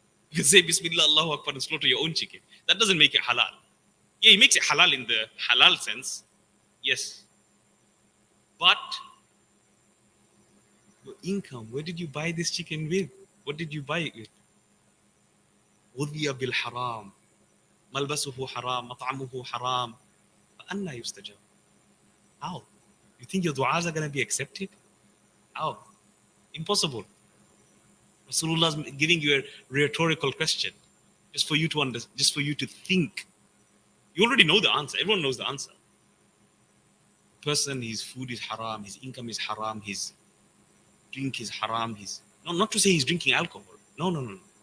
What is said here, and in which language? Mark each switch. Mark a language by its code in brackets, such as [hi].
[en] You can say Bismillah, Allahu Akbar and slaughter your own chicken. That doesn't make it halal. Yeah, it makes it halal in the halal sense. Yes. But your income, where did you buy this chicken with? What did you buy it with? [ar] غذي بالحرام ملبسه حرام مطعمه حرام فأنا يستجاب. [en] How? You think your du'as are going to be accepted? How? Impossible. Rasulullah is giving you a rhetorical question just for you to just for you to think. You already know the answer. Everyone knows the answer. Person, his food is haram, his income is haram, his drink is haram, not to say he's drinking alcohol. No.